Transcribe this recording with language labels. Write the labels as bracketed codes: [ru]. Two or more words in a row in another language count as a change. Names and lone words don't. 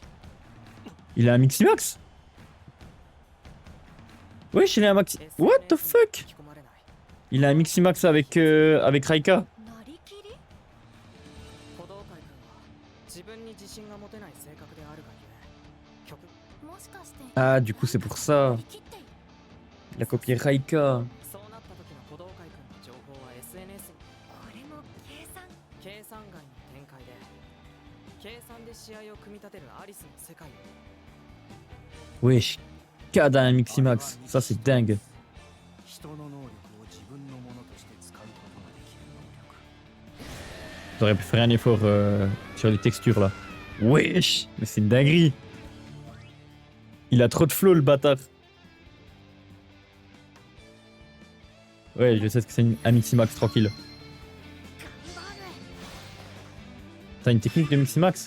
[fr] Il a un Miximax. Wesh, il a un Maxi... [en] What the fuck? [ja] 書き込まれない。 [fr] Il a un Miximax avec, avec Raika. [ja] なりきり。鼓動会君は自分に自信が持てない性格であるがゆえ曲もしかして。 [fr] Ah, du coup, c'est pour ça. [ja] なりきっている。 [fr] Il a copié Raika. [ja] そうなった時の鼓動会君の情報は SNS にこれも計算。計算外の展開で計算で試合を組み立てるアリスの世界を [fr] Wesh. Kad a un Miximax. Ça, c'est dingue. [ja] 人の能力を自分のものとして使うことができる能力。 [fr] J'aurais pu faire un effort sur les textures là. Wesh. Mais c'est une dinguerie. Il a trop de flow, le bâtard. Ouais, je sais ce que c'est un Miximax, tranquille. T'as une technique de Miximax?